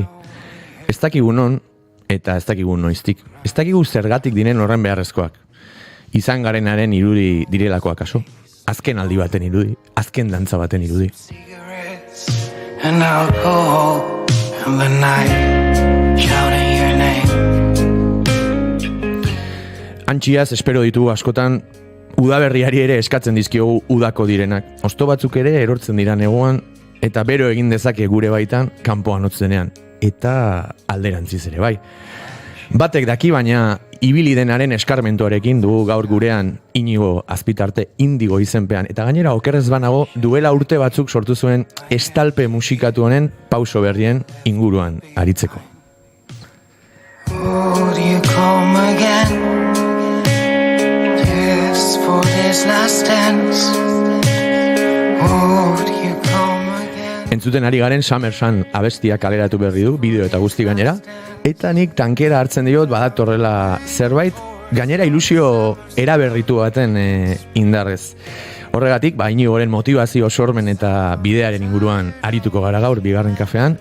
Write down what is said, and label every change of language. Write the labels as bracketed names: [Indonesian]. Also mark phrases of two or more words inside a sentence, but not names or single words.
[Basque] Ez dakigu non, eta ez dakigu noiztik. Ez dakigu zergatik diren horren beharrezkoak. Izan garenaren irudi direlakoak aso. Azken aldi baten irudi, azken dantza baten irudi. [English] And I'll go home in the night, shouting your name. [Basque] Antxiaz espero ditu askotan Udaberriari ere eskatzen dizkiogu udako direnak. Osto batzuk ere erortzen dira neguan, eta bero egin dezake gure baitan kanpoan hotzenean. Eta alderantziz ere bai. Batek daki, baina ibili denaren eskarmentuarekin dugu gaur gurean Inigo Azpitarte Indigo izenpean. Eta gainera okerrez banago duela urte batzuk sortu zuen estalpe musikatu honen pauso berrien inguruan aritzeko. [English] Would you come again? Yes, for this last dance. Would you come again? [Basque] Entzuten ari garen Summer Sun abestia kaleratu berri du, bideo eta guzti gainera. Eta nik tankera hartzen diot badatorrela zerbait, gainera ilusio eraberritu baten indarrez. Horregatik, Inigoren motivazio sormen eta bidearen inguruan arituko gara gaur bigarren kafean.